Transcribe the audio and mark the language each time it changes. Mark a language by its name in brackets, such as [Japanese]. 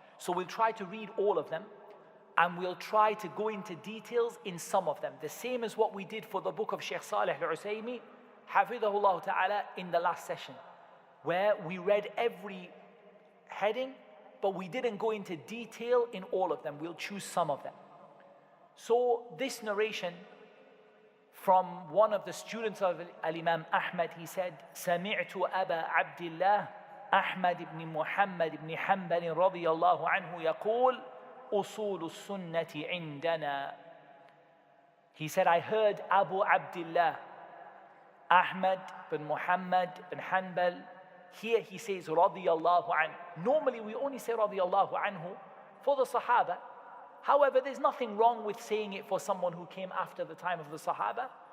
[English] So we'll try to read all of them, and we'll try to go into details in some of them. The same as what we did for the book of Sheikh Salih al-Usaymi, hafidhahullah ta'ala, in the last session, where we read every heading, but we didn't go into detail in all of them. We'll choose some of them. So this narration from one of the students of Imam Ahmad, he said, [Arabic] سمعت أبا عبد الله أحمد بن محمد بن حنبل رضي الله عنه يقول أصول السنة عندنا. [English] He said, I heard Abu Abdullah Ahmad bin Muhammad bin Hanbal. Here he says radiyallahu anhu. Normally we only say radiyallahu anhu for the Sahaba. However, there's nothing wrong with saying it for someone who came after the time of the Sahaba.